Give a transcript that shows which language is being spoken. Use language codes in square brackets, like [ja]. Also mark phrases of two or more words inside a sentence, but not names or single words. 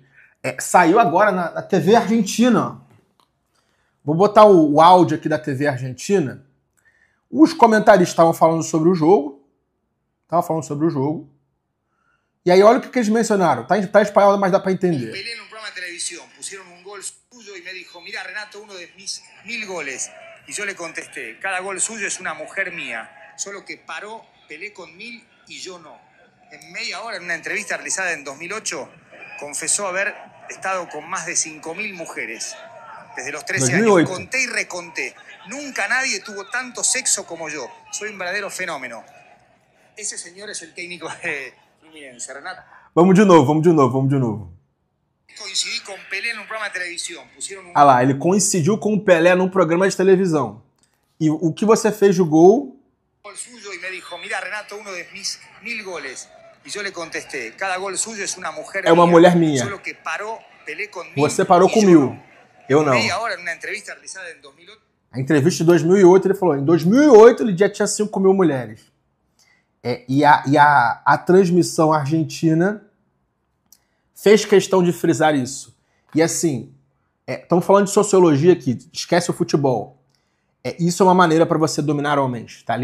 [pt] Saiu agora na TV Argentina. Vou botar o áudio aqui da TV Argentina. Os comentaristas estavam falando sobre o jogo. E aí olha o que eles mencionaram. Tá em espanhol, mas dá para entender. [es] Pelé en un programa de televisión pusieron un gol suyo y me dijo, mira Renato, uno de mis 1000 goles. Y yo le contesté, cada gol suyo es una mujer mía. Solo que paró Pelé con 1000 y yo no. En media hora, en una entrevista realizada en 2008, confesó haber estado con más de 5000 mujeres. Desde los 13 2008. años. Conté y reconté. Nunca nadie tuvo tanto sexo como yo. Soy un verdadero fenómeno. Ese señor es el técnico de Fluminense, Renato. [pt] Vamos de novo. [es] Coincidí con Pelé en un programa de televisión. Pusieron un... [pt] Ah lá, ele coincidiu com o Pelé num programa de televisão. E o que você fez de gol? [es] Gol suyo y me dijo, mira Renato, uno de mis 1000 goles. Y yo le contesté, cada gol suyo es una mujer [pt] É uma mulher minha. [es] Solo que paró Pelé con 1000. [pt] Você parou com 1000. Eu não. [es] Media hora en una entrevista realizada en 2008. [pt] A entrevista de 2008, ele falou, em 2008 ele já tinha 5 mil mulheres. E a transmissão argentina fez questão de frisar isso. E assim, estamos falando de sociologia aqui, esquece o futebol. Isso é uma maneira para você dominar homens, tá?